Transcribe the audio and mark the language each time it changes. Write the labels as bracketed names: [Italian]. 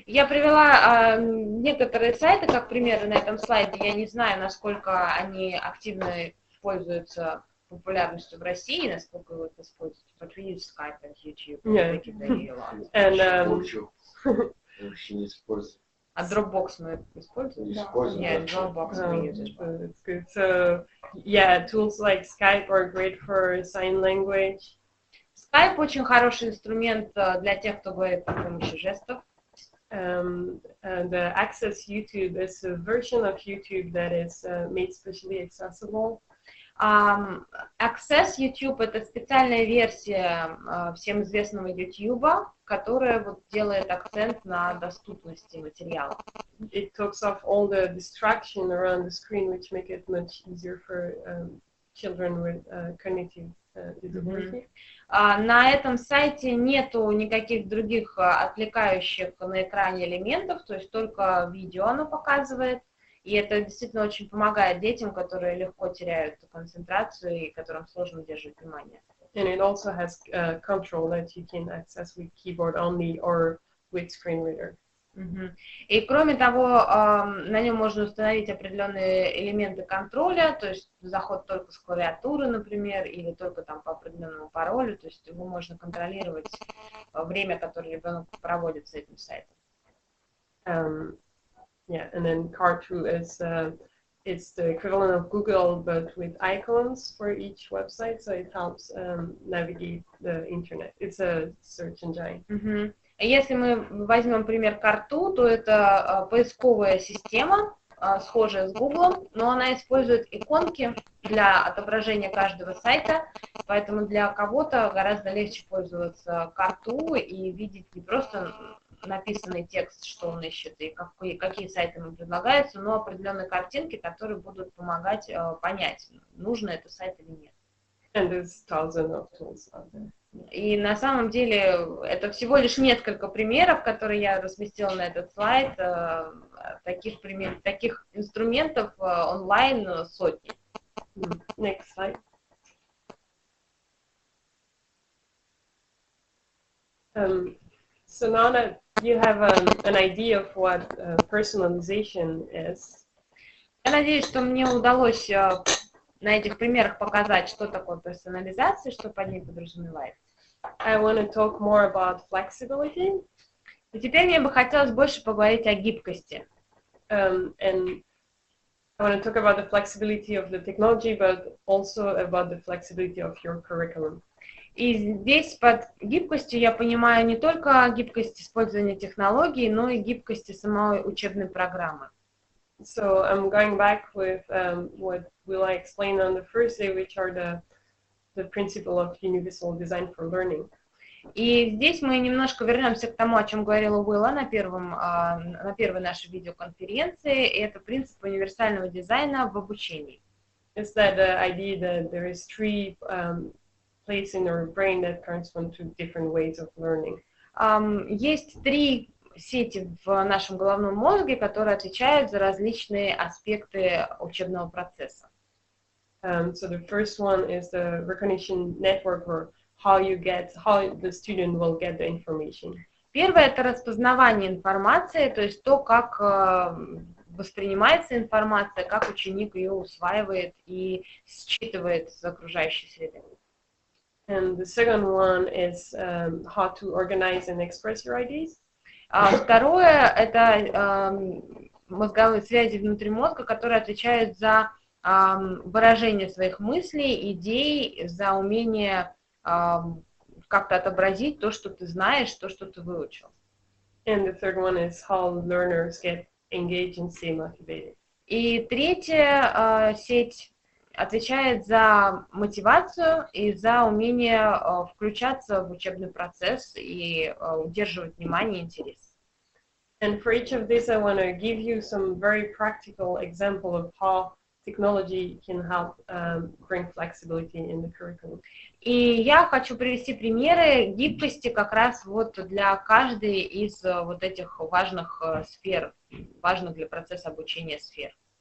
[Russian] Я привела некоторые сайты как примеры на этом слайде. Я не знаю, насколько они активно пользуются популярностью в России, насколько вы это используете. [English] But we use Skype and YouTube. Yeah. Wikipedia a lot. And [Russian] Вообще не использую. А Dropbox мы используем? Используем. [English] Yeah, Dropbox we use as well. That's good. So yeah, tools like Skype are great for sign language. [Russian] Skype очень хороший инструмент для тех, кто говорит при помощи жестов. [English] And the Access YouTube is a version of YouTube that is made specially accessible. [Russian] Access YouTube — это специальная версия всем известного YouTube, которая вот делает акцент на доступности материала. [English] It takes off all the distraction around the screen, which make it much easier for children with cognitive disability. [Russian] На этом сайте нету никаких других отвлекающих на экране элементов, то есть только видео оно показывает. И это действительно очень помогает детям, которые легко теряют концентрацию и которым сложно удерживать внимание. [English] And it also has control that you can access with keyboard only or with screen reader. [Russian] И кроме того, на нем можно установить определенные элементы контроля, то есть заход только с клавиатуры, например, или только там по определенному паролю, то есть его можно контролировать время, которое ребенок проводит с этим сайтом. [English] Yeah, and then Car2 is it's the equivalent of Google, but with icons for each website, so it helps navigate the internet. It's a search engine. [Russian] Если мы возьмем пример Car2, то это поисковая система, схожая с Google, но она использует иконки для отображения каждого сайта, поэтому для кого-то гораздо легче пользоваться Car2 и видеть не просто написанный текст, что он ищет и какие сайты ему предлагаются, но определенные картинки, которые будут помогать понять, нужно это сайт или нет. [English] And there's thousands of tools out there. [Russian] И на самом деле это всего лишь несколько примеров, которые я разместила на этот слайд, таких инструментов онлайн сотни. [English] Next slide. So now that you have an idea of what personalization is, [Russian] я надеюсь, что мне удалось на этих примерах показать, что такое персонализация, что под ней подразумевается. [English] I want to talk more about flexibility. [Russian] И теперь мне бы хотелось больше поговорить о гибкости. [English] And I want to talk about the flexibility of the technology, but also about the flexibility of your curriculum. [Russian] И здесь под гибкостью я понимаю не только гибкость использования технологий, но и гибкости самой учебной программы. [English] So I'm going back with what will I explain on the first day, which are the principle of universal design for learning. [Russian] И здесь мы немножко вернемся к тому, о чем говорила Уилла на первой нашей видеоконференции, и это принцип универсального дизайна в обучении. [English] It's that idea that there is three places in our brain that correspond to different ways of learning. [Russian] Есть три сети в нашем головном мозге, которые отвечают за различные аспекты учебного процесса. [English] So the first one is the recognition network, or how the student will get the information. [Russian] Первое — это распознавание информации, то есть то, как воспринимается информация, как ученик ее усваивает и считывает из окружающей среды. [English] And the second one is how to organize and express your ideas. [Russian] Второе — это мозговые связи внутри мозга, которые отвечают за выражение своих мыслей, идей, за умение как-то отобразить то, что ты знаешь, то, что ты выучил. [English] And the third one is how learners get engaged and stay motivated. [Russian] И третья сеть отвечает за мотивацию и за умение включаться в учебный процесс и удерживать внимание и интерес. [English] And for each of these, I want to give you some very practical example of how technology can help bring flexibility in the curriculum. [Russian] И я хочу привести примеры гибкости как раз вот для каждой из вот этих важных сфер, важных для процесса обучения сфер.